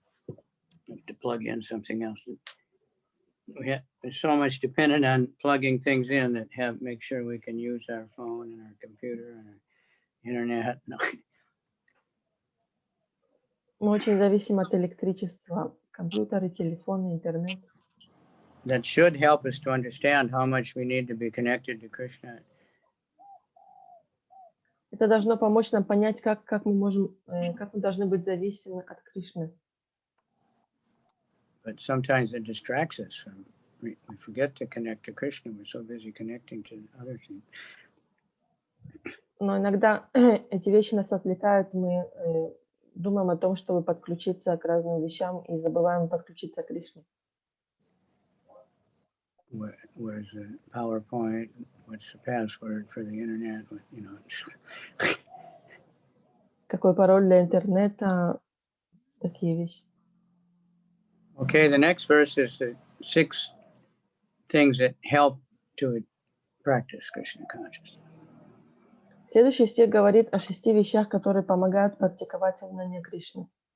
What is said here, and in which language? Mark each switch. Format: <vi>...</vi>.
<en>I have to plug in something else. We're so much dependent on plugging things in that make sure we can use our phone and our computer and our internet. No.</en> <ru>Мы очень зависим от электричества, компьютеры, телефоны, интернет.</ru> <en>That should help us to understand how much we need to be connected to Krishna.</en> <ru>Это должно помочь нам понять, как мы должны быть зависимы от Кришны.</ru> <en>But sometimes it distracts us. We forget to connect to Krishna. We're so busy connecting to other things.</en> <ru>Но иногда эти вещи нас отвлекают, мы думаем о том, чтобы подключиться к разным вещам и забываем подключиться к Кришне.</ru> <en>Where's the PowerPoint? What's the password for the internet? You know.</en> <ru>Какой пароль для интернета? Такие вещи.</ru> <en>Okay, the next verse is the 6 things that help to practice Krishna consciousness.</en> <ru>Следующий стих говорит о 6 вещах, которые помогают практиковать сознание Кришны.</ru>